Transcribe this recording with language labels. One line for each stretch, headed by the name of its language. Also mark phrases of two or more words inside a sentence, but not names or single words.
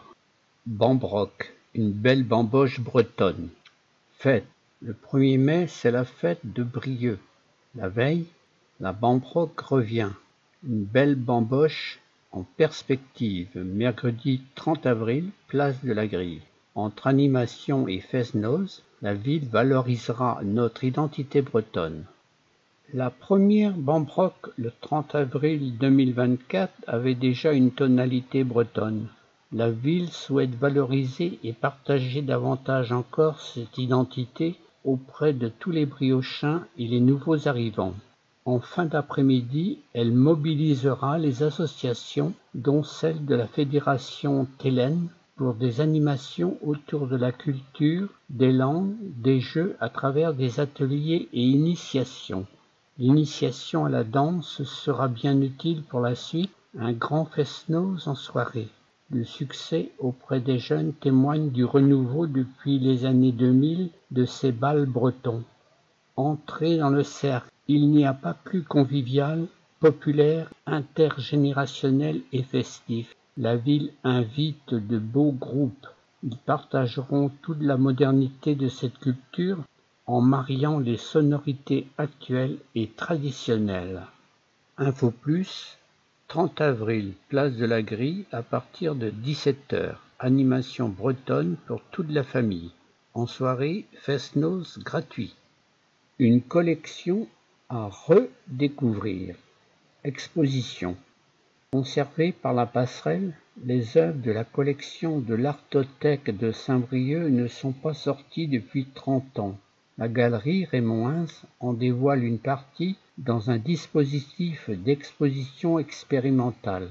French: Bambrock, une belle bamboche bretonne. Fête. Le 1er mai, c'est la fête de Brieux. La veille, la Bambrock revient. Une belle bamboche en perspective. Mercredi 30 avril, place de la Grille. Entre animation et fest-noz, la ville valorisera notre identité bretonne. La première Bambrock, le 30 avril 2024, avait déjà une tonalité bretonne. La ville souhaite valoriser et partager davantage encore cette identité auprès de tous les briochins et les nouveaux arrivants. En fin d'après-midi, elle mobilisera les associations, dont celle de la Fédération Télène, pour des animations autour de la culture, des langues, des jeux à travers des ateliers et initiations. L'initiation à la danse sera bien utile pour la suite, un grand fest-noz en soirée. Le succès auprès des jeunes témoigne du renouveau depuis les années 2000 de ces bals bretons. Entrez dans le cercle, il n'y a pas plus convivial, populaire, intergénérationnel et festif. La ville invite de beaux groupes. Ils partageront toute la modernité de cette culture en mariant les sonorités actuelles et traditionnelles. Info plus, 30 avril, place de la Grille, à partir de 17h. Animation bretonne pour toute la famille. En soirée, fest-noz gratuit. Une collection à redécouvrir. Exposition. Conservées par la passerelle, les œuvres de la collection de l'Artothèque de Saint-Brieuc ne sont pas sorties depuis 30 ans. La galerie Raymond Hins en dévoile une partie dans un dispositif d'exposition expérimentale.